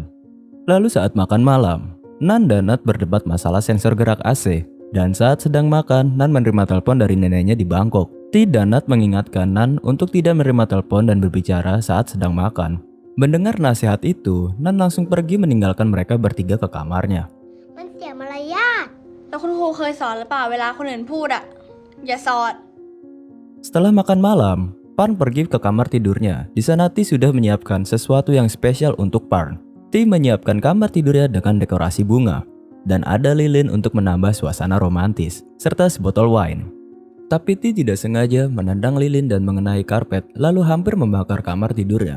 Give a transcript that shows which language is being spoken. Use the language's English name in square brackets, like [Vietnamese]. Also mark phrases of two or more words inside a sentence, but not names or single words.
[Indonesian] Lalu saat makan malam, Nan dan Nat berdebat masalah sensor gerak AC. Dan saat sedang makan, Nan menerima telepon dari neneknya di Bangkok. T dan Nat mengingatkan Nan untuk tidak menerima telepon dan berbicara saat sedang makan. Mendengar nasihat itu, Nan langsung pergi meninggalkan mereka bertiga ke kamarnya. [Thai] มันเสียมารยาท แล้วคุณครูเคยสอนหรือเปล่าเวลาคนอื่นพูดอ่ะอย่าสอด [Indonesian] Setelah makan malam, Parn pergi ke kamar tidurnya. Di sana T sudah menyiapkan sesuatu yang spesial untuk Parn. T menyiapkan kamar tidurnya dengan dekorasi bunga. Dan ada lilin untuk menambah suasana romantis, serta sebotol wine. Tapi T tidak sengaja menendang lilin dan mengenai karpet, lalu hampir membakar kamar tidurnya.